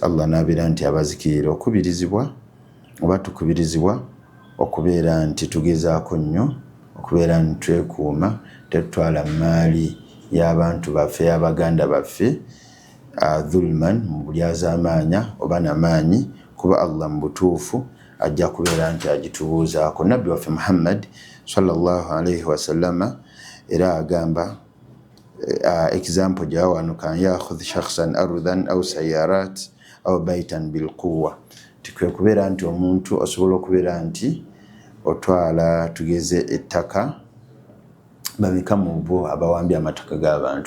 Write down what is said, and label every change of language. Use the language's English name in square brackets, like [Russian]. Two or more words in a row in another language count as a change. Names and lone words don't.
[Ganda] Allah n'abeera nti abazikirira. Tukubirizibwa okubeera nti tugezaako nnyo okubeera nti twekuuma, tetutwala maali y'abantu baffe, y'abaganda baffe dhulman, mu bulyazaamaanya oba n'amaanyi, kuba Allah mu butuufu ajja kubeera nti agitubuuzaako. Nabbi waffe Muhammad [Arabic] صلى الله عليه وسلم [Ganda] era agamba example gyawano, [Arabic] كأن يأخذ شخصا أرضا أو سيارة أو بيتا بالقوة, [Ganda] tikwe kubeera nti omuntu osobola okubeera nti otwala tugeze ettaka. Bameka mu bo abawambye amataka g'abantu?